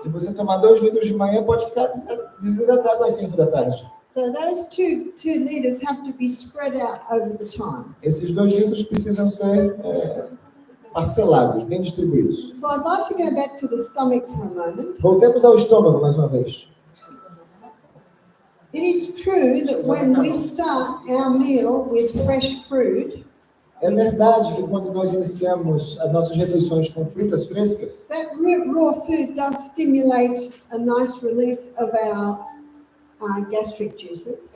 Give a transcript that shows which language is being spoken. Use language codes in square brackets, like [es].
[pt] Se você tomar 2 litros de manhã, pode ficar desidratado às 5 da tarde. [en] So those two liters have to be spread out over the time. [pt] Esses 2 litros precisam ser parcelados, bem distribuídos. [en] So I'd like to go back to the stomach for a moment. [pt] Voltemos ao estômago mais uma vez. [en] It is true that when we start our meal with fresh fruit, [pt] É verdade que quando nós iniciamos as nossas refeições com frutas frescas, [en] that raw food does stimulate a nice release of our gastric juices.